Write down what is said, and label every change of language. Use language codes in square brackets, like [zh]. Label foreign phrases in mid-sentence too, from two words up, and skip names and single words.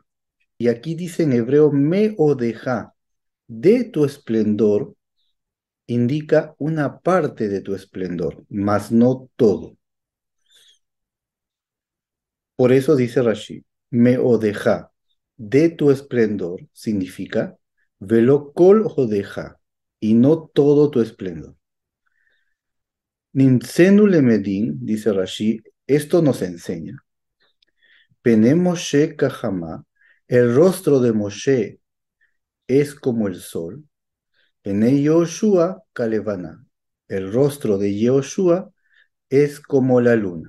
[es] Y aquí dice en hebreo, [he] מהודך, [es] de tu esplendor, indica una parte de tu esplendor, mas no todo. Por eso dice Rashi, [he] מהודך, [es] de tu esplendor, significa [he] ולא כל הודך, [es] y no todo tu esplendor. [he] נמצינו למדין, [es] dice Rashi, esto nos enseña. [he] פני משה כחמה, [es] El rostro de Moshe es como el sol. [he] פני יהושע כלבנה. [es] El rostro de Yehoshua es como la luna.